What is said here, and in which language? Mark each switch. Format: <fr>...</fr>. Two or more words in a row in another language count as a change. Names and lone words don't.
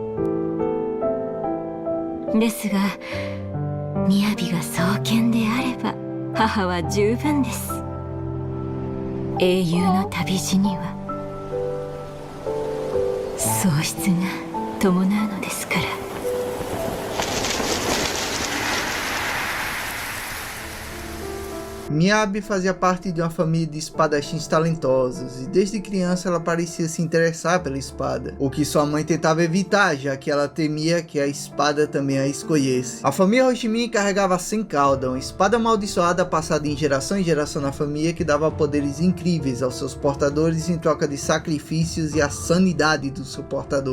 <ja>ですが雅が双剣であれば母は十分です。英雄の旅路には喪失が伴うのですから。</ja> <pt>Miyabi fazia parte de uma família de espadachins talentosos e desde criança ela parecia se interessar pela espada, o que sua mãe tentava evitar, já que ela temia que a espada também a escolhesse. A família Hoshimin carregava a Senkauda, uma espada amaldiçoada passada em geração na família que dava poderes incríveis aos seus portadores em troca de sacrifícios e a sanidade do seu portador.</pt>